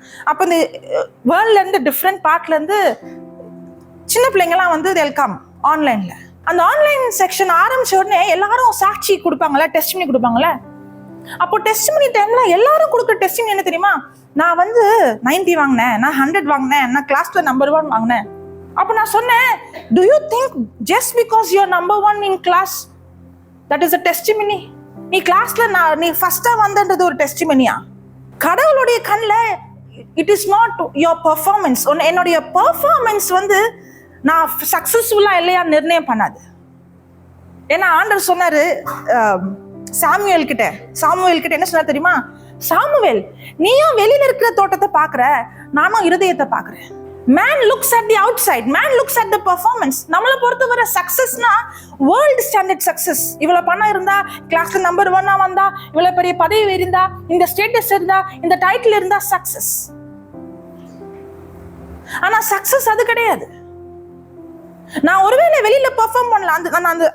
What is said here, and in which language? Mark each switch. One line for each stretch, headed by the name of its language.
Tamil: அப்ப இந்த வேர்ல்ட்ல இருந்து டிஃப்ரெண்ட் பார்ட்ல இருந்து சின்ன பிள்ளைங்கலாம்
English: they'll come
Tamil: ஆன்லைன்ல. அந்த ஆன்லைன் செக்ஷன் ஆரம்பிச்ச உடனே எல்லாரும் சாட்சி கொடுப்பாங்கல்ல, டெஸ்டிமனி கொடுப்பாங்கல்ல. அப்போ டெஸ்டிமனி டைம்ல எல்லாரும் கொடுக்குற டெஸ்டிமனி என்ன தெரியுமா? நான் 90 வாங்கினேன், நான் 100 வாங்கினேன், நான் கிளாஸ்ல நம்பர் 1 வாங்கினேன். அப்ப நான் சொன்னேன்,
English: do you think just because you're number 1 in class that is a testimony?
Tamil: நீ கிளாஸ்ல நீ ஃபர்ஸ்டா வந்தது ஒரு டெஸ்டிமனியா? கடவுளுடைய கண்ணுல
English: it is not your performance.
Tamil: என்னுடைய பெர்ஃபார்மன்ஸ் நான் சக்சஸ்ஃபுல்லா இல்லையா நிர்ணயம் பண்ணாது. ஏன்னா ஆண்டவர் சொன்னாரு சாமுவேல் கிட்ட என்ன சொன்னார் தெரியுமா? சாமுவேல், நீயும் வெளியில இருக்கிற தோட்டத்தை பாக்குற, நானும் இருதயத்தை பாக்குறேன்.
English: Man looks at the outside, man looks at the performance.
Tamil: நம்மளை பொறுத்தவரை சக்சஸ்னா வேர்ல்ட் ஸ்டாண்டர்ட் சக்சஸ். இவ்வளவு பணம் இருந்தா, கிளாஸ்ல நம்பர் 1 வந்தா, இவ்வளவு பெரிய பதவி இருந்தா, இந்த ஸ்டேட்டஸ் இருந்தா, இந்த டைட்டில் இருந்தா சக்சஸ். ஆனா சக்சஸ் அது கிடையாது. நான் ஒருவேளை வெளியில பெர்ஃபார்ம் பண்ணலாம்.